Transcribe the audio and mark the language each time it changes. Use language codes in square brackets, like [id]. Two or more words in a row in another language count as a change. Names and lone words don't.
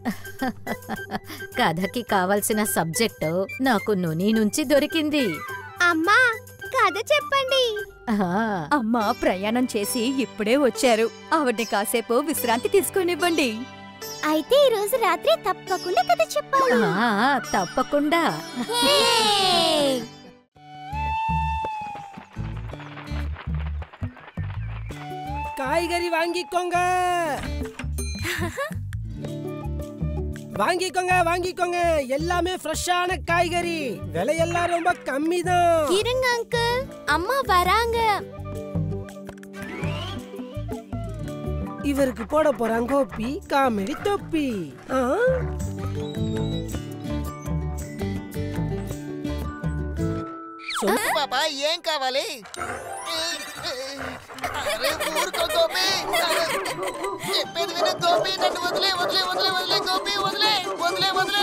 [te] కథకి కావలసిన సబ్జెక్టు నాకు నుని నుంచి దొరికింది. అమ్మా కథ చెప్పండి. అమ్మ ప్రయాణం చేసి ఇప్పుడే వచ్చారు. ఆవిడ్ని కాసేపు విశ్రాంతి తీసుకొనివ్వండి. అయితే ఈ రోజు రాత్రి తప్పకుండా కథ చెప్పాలి. తప్పకుండా. [ta] காய்கறி வாங்கிக்கோங்க வாங்கிக்கோங்க எல்லாமே ஃப்ரெஷ்ஷான காய்கறி. விலையெல்லாம் ரொம்ப கம்மி தான். இருங்க அங்கிள், அம்மா வராங்க. இவருக்கு போட போறாங்க கோப்பி காமெடி தொப்பி. [te] బాబా ఏం కావాలి? చెప్పేది విను గోపి, నన్ను వదిలే గోపి, వదిలే.